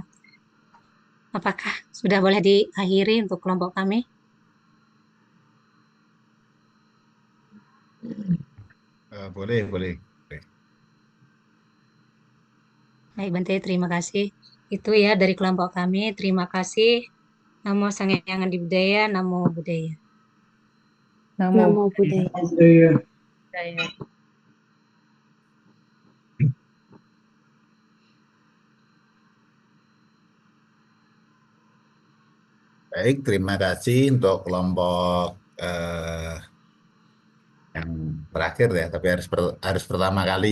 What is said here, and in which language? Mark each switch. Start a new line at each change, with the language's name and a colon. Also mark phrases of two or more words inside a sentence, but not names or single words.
Indonesian: Apakah sudah boleh diakhiri untuk kelompok kami? Boleh, boleh. Baik Bante, terima kasih. Itu ya dari kelompok kami. Terima kasih.
Pali: Namo Sang Hyang Adi Budaya, Namo Buddhaya. Namo Buddhaya. Budaya.
Indonesian: Baik, terima kasih untuk kelompok yang terakhir ya, tapi harus pertama kali.